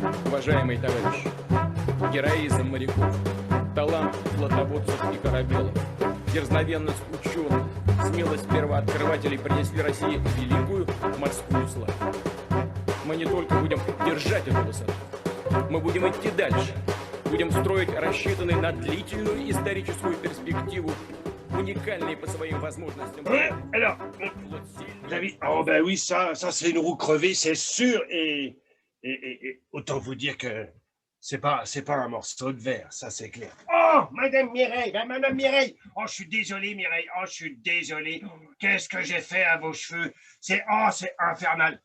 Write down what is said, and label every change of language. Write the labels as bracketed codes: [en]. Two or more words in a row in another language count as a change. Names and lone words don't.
[ru] Уважаемые товарищи, героизм моряков, талант флотоводцев и корабелов, дерзновенность ученых, смелость первооткрывателей принесли России великую морскую славу. Мы не только будем держать эту высоту, мы будем идти дальше, будем строить рассчитанный на длительную историческую перспективу, уникальный по своим возможностям. [fr] Alors, vous avez... Oh ben oui, ça c'est une roue crevée, c'est sûr, et autant vous dire que c'est pas un morceau de verre, ça c'est clair. Oh, Madame Mireille, oh je suis désolé Mireille, oh je suis désolé, qu'est-ce que j'ai fait à vos cheveux, c'est infernal.